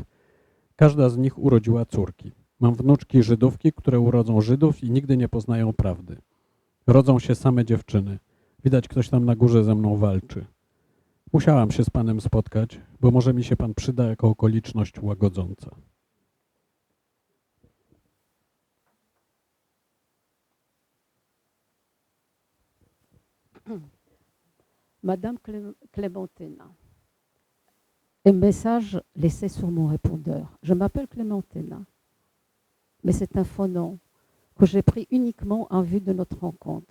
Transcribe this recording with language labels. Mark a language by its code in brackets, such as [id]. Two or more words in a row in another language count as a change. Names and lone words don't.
[pl] Każda z nich urodziła córki. Mam wnuczki Żydówki, które urodzą Żydów i nigdy nie poznają prawdy. Rodzą się same dziewczyny. Widać, ktoś tam na górze ze mną walczy. Musiałam się z panem spotkać, bo może mi się pan przyda jako okoliczność łagodząca. [fr] Madame Clémentina, un message laissé sur mon répondeur. Je m'appelle Clémentina, mais c'est un faux nom que j'ai pris uniquement en vue de notre rencontre.